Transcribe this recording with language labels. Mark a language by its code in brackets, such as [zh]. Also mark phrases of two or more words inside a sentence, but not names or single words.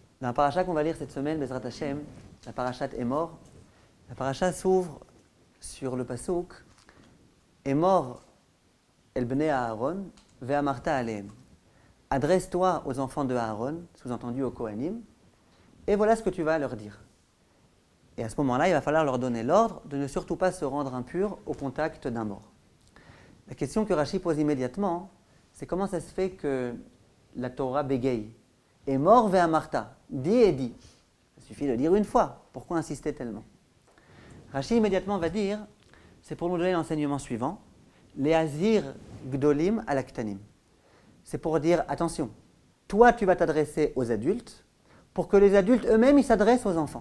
[fr] Dans la paracha qu'on va lire cette semaine, [he] בעזרת השם, [fr] la parachat Emor, la paracha s'ouvre sur le pasuk [he] אמור אל בני אהרן ואמרת אלהם. [fr] Adresse-toi aux enfants de Aaron, sous-entendu aux Kohanim, et voilà ce que tu vas leur dire. Et à ce moment-là, il va falloir leur donner l'ordre de ne surtout pas se rendre impurs au contact d'un mort. La question que Rashi pose immédiatement, c'est comment ça se fait que la Torah bégaye. [he] אמור ואמרת, [fr] dis et dis. Il suffit de dire une fois. Pourquoi insister tellement? Rashi immédiatement va dire, c'est pour nous donner l'enseignement suivant, [he] להזהיר גדולים על הקטנים. [fr] C'est pour dire, attention, toi tu vas t'adresser aux adultes, pour que les adultes eux-mêmes ils s'adressent aux enfants.